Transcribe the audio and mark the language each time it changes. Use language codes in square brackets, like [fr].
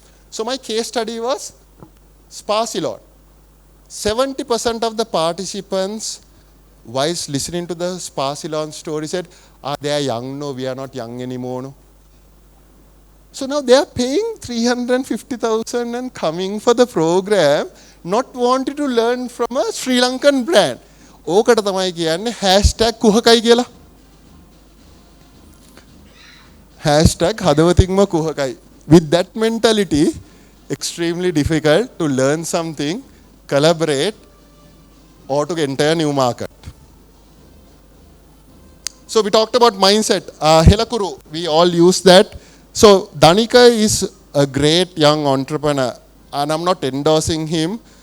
[en] So my case study was Sparsilon. 70% of the participants, whilst listening to the Sparsilon story, said, they are young, no, we are not young anymore, no. So now they are paying 350,000 and coming for the program, not wanting to learn from a Sri Lankan brand. [si] ඕකට තමයි කියන්නේ hashtag කුහකයි කියලා. hashtag හදවතින්ම කුහකයි. [en] With that mentality, extremely difficult to learn something, collaborate, or to enter a new market. So we talked about mindset. Helakuru, we all use that. So Danika is a great young entrepreneur, and I'm not endorsing him.